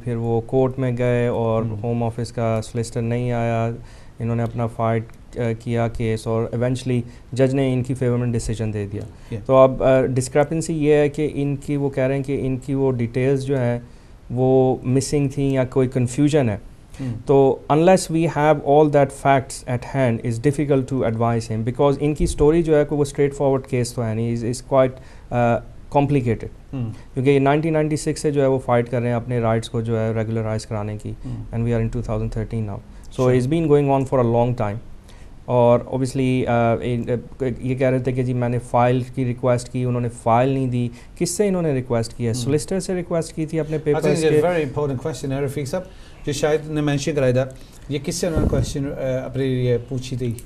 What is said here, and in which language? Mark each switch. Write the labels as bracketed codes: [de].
[ur] پھر وہ کورٹ میں گئے اور ہوم آفس کا سولیسٹر نہیں آیا, انہوں نے اپنا فائٹ کیا کیس اور ایونچولی جج نے ان کی فیور میں ڈیسیجن دے دیا. تو اب ڈسکرپنسی یہ ہے کہ ان کی وہ کہہ رہے ہیں کہ ان کی وہ ڈیٹیلز جو ہیں وہ مسنگ تھیں یا کوئی کنفیوژن ہے. [en] تو unless we have all that facts at hand it's difficult to advise him because [ur] ان کی اسٹوری جو ہے وہ اسٹریٹ فارورڈ کیس تو ہے نہیں, [en] is quite complicated [ur] کیونکہ 1996 سے جو ہے وہ فائٹ کر رہے ہیں اپنے رائٹس کو جو ہے ریگولرائز کرانے کی, [en] and we are in 2013 now, so it's been going on for a long time. [ur] اور اوبیسلی یہ کہہ رہے تھے کہ جی میں نے فائل کی ریکویسٹ کی, انہوں نے فائل نہیں دی. کس سے انہوں نے ریکویسٹ کی ہے؟ سولیسٹر سے ریکویسٹ کی تھی اپنے پیپرز کے. ویری امپورٹنٹ کوسچن ہے رفیق صاحب جو شاید نے مینشن کرایا تھا, یہ کس سے انہوں نے کوسچن اپنے یہ پوچھی تھی